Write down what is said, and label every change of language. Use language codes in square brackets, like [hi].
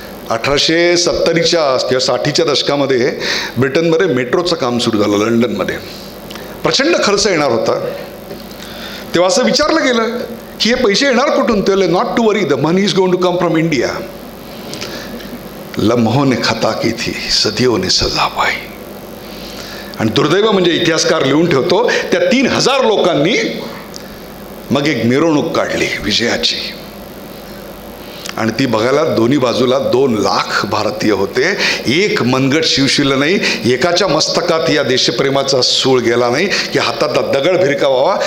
[mr] 1870च्या किंवा 60च्या दशकामध्ये ब्रिटनमध्ये मेट्रोचं काम सुरू झालं. लंडनमध्ये प्रचंड खर्च येणार होता. तेव्हा असं विचारलं गेलं की हे पैसे येणार कुठून? [en] ते not to worry, the money is going to come from India. [hi] लम्हों ने खता की थी, सदियों ने सजा पाई. [mr] आणि दुर्दैव म्हणजे इतिहासकार लिहून ठेवतो त्या 3,000 लोकांनी मग एक मिरवणूक काढली विजयाची. आणि ती बघायला दोन्ही बाजूला 2 लाख भारतीय होते. एक मनगट शिवशिलं नाही. एकाच्या मस्तकात या देशप्रेमाचा सूळ गेला नाही की हातात दगड भिरकावावा.